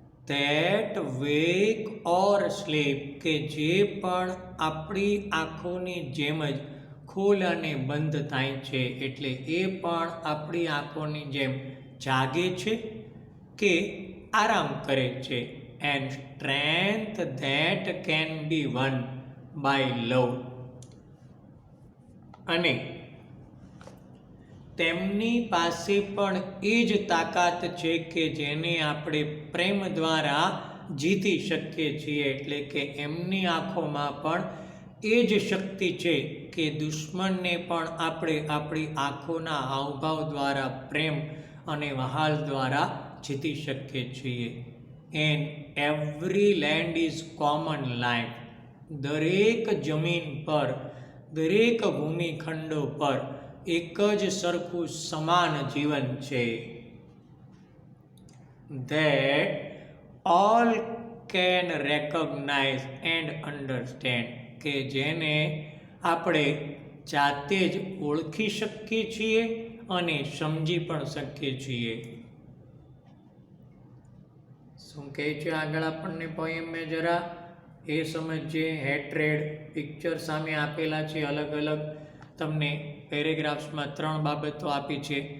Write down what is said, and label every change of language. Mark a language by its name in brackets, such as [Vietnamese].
[English] that wake or sleep. [Gujarati] કે જે પણ આપણી આંખોની જેમ જ ખોલ અને બંધ થાય છે. એટલે એ પણ આપણી આંખોની જેમ જાગે છે કે આરામ કરે છે. [English] and strength that can be won by love. [Gujarati] અને તેમની પાસે પણ એ જ તાકાત છે કે જેને આપણે પ્રેમ દ્વારા જીતી શકીએ છીએ. એટલે કે એમની આંખોમાં પણ એ જ શક્તિ છે કે દુશ્મનને પણ આપણે આપણી આંખોના હાવભાવ દ્વારા, પ્રેમ અને વહાલ દ્વારા જીતી શકીએ છીએ. [English] And every land is common life. [Gujarati] દરેક જમીન પર, દરેક ભૂમિખંડો પર એક જ સરખું સમાન જીવન છે. [English] That all can recognize and understand. [Gujarati] કે જેને આપણે જાતે જ ઓળખી શકીએ છીએ અને સમજી પણ શકીએ છીએ. શું કહે છે આગળ આપણને પોએમમાં જરા એ સમજીએ. હેટ્રેડ પિક્ચર સામે આપેલા છે. અલગ અલગ તમને પેરેગ્રાફ્સમાં 3 બાબતો આપી છે.